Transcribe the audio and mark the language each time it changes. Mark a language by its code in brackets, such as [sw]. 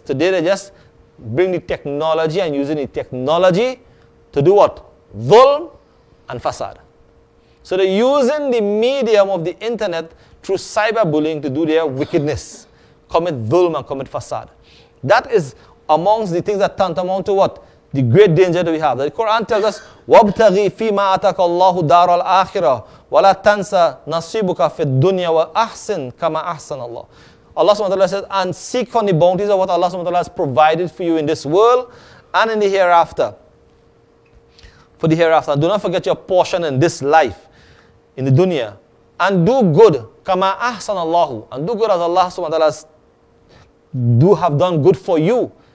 [en] Today they just bring the technology and using the technology to do what? Dhulm and fasad. So they're using the medium of the internet through cyberbullying to do their wickedness. Commit dhulm and commit fasad. That is amongst the things that tantamount to what? The great danger that we have. [ar] The Quran tells us, وَابْتَغِي فِي مَا أَتَكَ اللَّهُ دَارَ الْآخِرَةِ وَلَا تَنْسَ نَصِيبُكَ فِي الدُّنْيَا وَأَحْسِنْ كَمَا أَحْسَنَ اللَّهُ. [en] Allah subhanahu wa ta'ala says, and seek from the bounties of what Allah subhanahu wa ta'ala has provided for you in this world and in the hereafter. For the hereafter. And do not forget your portion in this life, in the dunya. And do good, [ar] kama ahsan Allahu. [en] And do good as Allah subhanahu wa ta'ala have done good for you.